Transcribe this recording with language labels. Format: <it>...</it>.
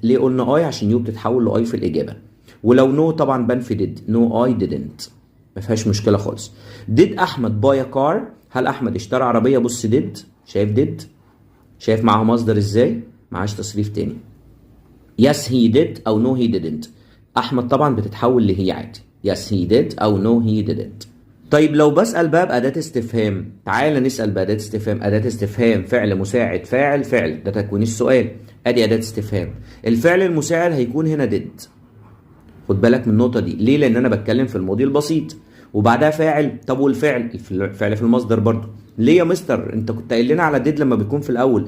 <ar>ليه قلنا I؟ عشان يو بتتحول ل I في الإجابة. ولو no طبعا بنفي did.</ar> <en>no I didn't.</en> <ar>ما فيهاش مشكلة خالص.</ar> <en>did أحمد buy a car؟</en> <ar>هل أحمد اشترى عربية؟ بص did. شايف did؟ شايف معاها مصدر إزاي؟ معاش تصريف تاني.</ar> <en>yes he did</en> <ar>أو</ar> <en>no he didn't.</en> <ar>أحمد طبعا بتتحول لهي عادي.</ar> <en>yes he did</en> <ar>أو</ar> <en>no he didn't.</en> <ar>طيب لو بسأل بقى بأداة استفهام، تعال نسأل بأداة استفهام. أداة استفهام فعل مساعد فاعل، ده تكوين السؤال. أدي أداة استفهام. الفعل المساعد هيكون هنا did. خد بالك من النقطة دي. ليه؟ لأن أنا بتكلم في الماضي البسيط وبعدها فاعل. طب والفعل؟ الفعل في المصدر برضو. ليه يا مستر؟ أنت كنت قايل لنا على did لما بيكون في الأول.</ar>